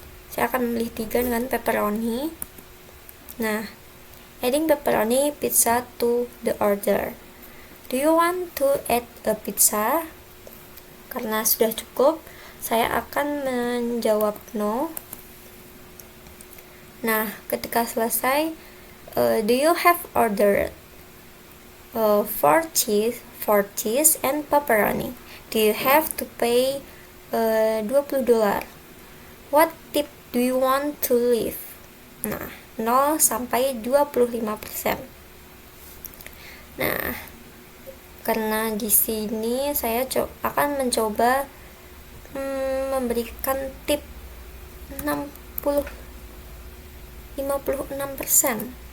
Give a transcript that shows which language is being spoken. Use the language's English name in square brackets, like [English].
[Indonesian] Saya akan memilih 3 dengan pepperoni. [English] Nah, adding pepperoni pizza to the order. Do you want to add a pizza? [Indonesian] Karena sudah cukup, saya akan menjawab no. [English] Nah, [Indonesian] ketika selesai, [English] do you have ordered 4 cheese and pepperoni? Do you have to pay $20? What tip do you want to leave? [Indonesian] Nah, 0 sampai 25%. Nah, karena di sini saya akan mencoba memberikan tip 56%.